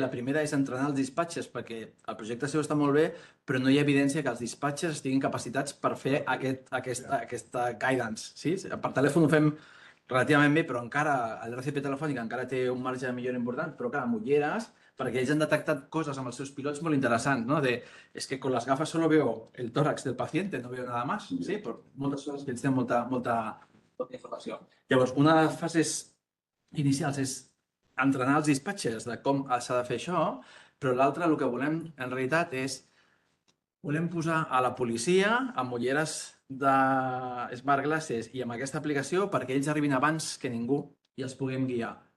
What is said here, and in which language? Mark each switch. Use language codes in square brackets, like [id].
[ca] La primera és entrenar els dispatxers perquè el projecte seu està molt bé, però no hi ha evidència que els dispatxers estiguin capacitats per fer aquesta guidance. Sí? Per telèfon ho fem relativament bé, però encara l'RCP telefònica encara té un marge de millora important, però clar, amb ulleres, perquè ells han detectat coses amb els seus pilots molt interessants, ¿no? [es] Es que con las gafas solo veo el tórax del paciente, no veo nada más, ¿sí? [ca] Por moltes coses que ells tenen molta informació. Llavors, una de les fases inicials és entrenar els dispatchers de com s'ha de fer això, però l'altra, el que volem en realitat és volem posar a la policia amb ulleres de Smart Glasses i amb aquesta aplicació perquè ells arribin abans que ningú i els puguem guiar.